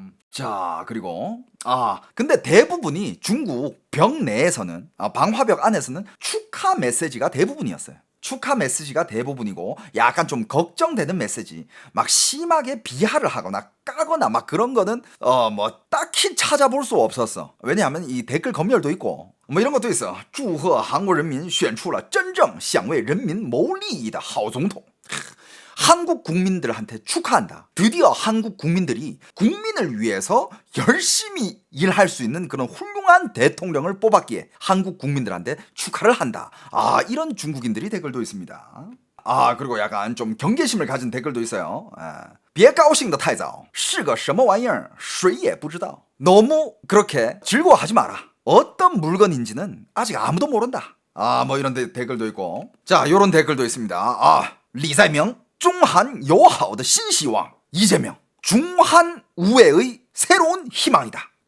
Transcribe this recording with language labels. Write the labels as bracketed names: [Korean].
[Korean] 자, 그리고 근데 대부분이 중국 벽 내에서는 방화벽 안에서는 축하 메시지가 대부분이었어요. 축하 메시지가 대부분이고 약간 좀 걱정되는 메시지 막 심하게 비하를 하거나 까거나 막 그런 거는 뭐 딱히 찾아볼 수 없었어. 왜냐하면 이 댓글 검열도 있고 뭐 이런 것도 있어. [Chinese] 祝贺韩国人民选出了真正想为人民谋利益的好总统. [Korean] 한국 국민들한테 축하한다. 드디어 한국 국민들이 국민을 위해서 열심히 일할 수 있는 그런 훌륭한 대통령을 뽑았기에 한국 국민들한테 축하를 한다. 이런 중국인들이 댓글도 있습니다. 그리고 약간 좀 경계심을 가진 댓글도 있어요. [Chinese] 别高兴得太早是个什么玩意儿谁也不知道. [Korean] 너무 그렇게 즐거워하지 마라. 어떤 물건인지는 아직 아무도 모른다. 뭐 이런 댓글도 있고. 자, 요런 댓글도 있습니다. 리사이명 [Chinese] 中韩友好的新希望 [Korean] 이재명. 중한 우애의 새로운 희망이다.